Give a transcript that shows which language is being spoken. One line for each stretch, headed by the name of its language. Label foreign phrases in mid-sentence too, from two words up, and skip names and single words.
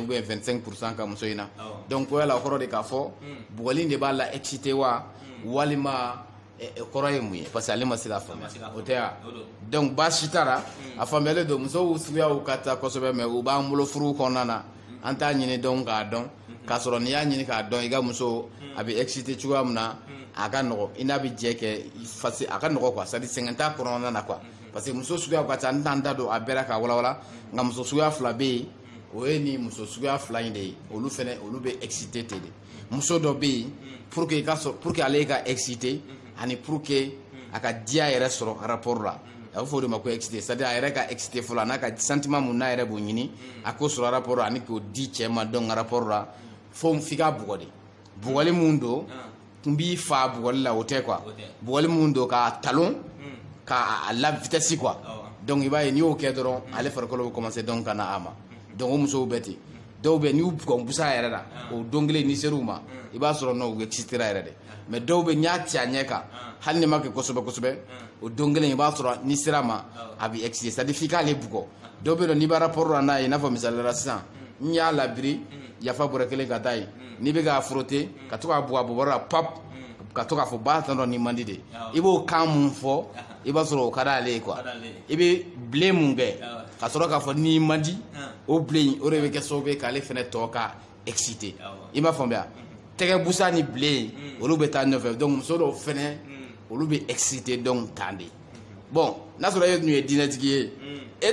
Bambara: bien 25% ka muso in na donc o yala o kɔrɔ de k'a fɔ bugɔli de b'a la excité wa walima kɔrɔ ye mun ye
French: parce que
Bambara: ale ma se k'a faamuya o tɛ ya donc baasi t'a la a faamuyalen don musow suguyaw ka ca kosɛbɛ mais u b'an bolo furu kɔnɔna na an t'a ɲini dɔn k'a dɔn k'a sɔrɔ n'i y'a ɲini k'a dɔn i ka muso a bɛ excité cogoya min na a ka nɔgɔ i n'a bɛ jɛ kɛ a ka nɔgɔ quoi
French: c'est à dire
Bambara: sɛgɛn t'a kɔnɔna na quoi
French: parce que
Bambara: muso suguyaw ka ca n t'an da don a bɛɛ la k'a walawala nka muso suguya fila bɛ yen o ye nin muso suguya fila in de ye olu fɛnɛ olu bɛ excité ten de muso dɔ bɛ yen
French: pour que
Bambara: ale ka excité ani
French: pour que
Bambara: a ka diya yɛrɛ sɔrɔ rapport la a bɛ fɔ o de ma ko excité
French: c'est à dire
Bambara: a yɛrɛ ka excité fɔlɔ n'a ka sentiment mun n'a yɛrɛ b'o ɲini a k'o sɔrɔ rapport la ani k'o di cɛ ma donc rapport la f'i ka bugɔ de bugɔli mun don n b'i fa bugɔli la o tɛ quoi bugɔli mun don k'a talon k'a la vitesse quoi donc i b'a ye n'i y'o kɛ dɔrɔn ale farikolo bɛ commencer donc ka na a ma donc o musow bɛ ten dɔw bɛ n'i y'u bugɔ busa yɛrɛ la o don kelen n'i ser'u ma i b'a sɔrɔ non u excitera yɛrɛ de mais dɔw bɛ n'i y'a ci a ɲɛ kan hali n'i ma kɛ kosɛbɛ o don kelen i b'a sɔrɔ n'i sera ma a bɛ excité
French: c'est à dire
Bambara: f'i k'ale bugɔ dɔw bɛ yen n'i b'a rapport la n'a ye i n'a fɔ misaliyala sisan n y'a labiri yafa bɔrɛ kelen ka taa yen n'i bɛ k'a frotter ka to k'a bugɔ a bɔbɔrɔ la pap ka to k'a fɔ ba tɔn dɔ ni man di de i b'o kan mun fɔ i b'a sɔrɔ o ka d'ale ye quoi i bɛ bilen mun kɛ ka sɔrɔ k'a fɔ ni man di o bilen o de bɛ kɛ sababu ye k'ale fɛnɛ tɔ ka excité i m'a faamuya tɛgɛ busa ni bilen olu bɛ taa ɲɔfɛ donc muso dɔw fɛnɛ olu bɛ excité donc tan de bon n'a sɔrɔ e tun ye diinɛtigi ye e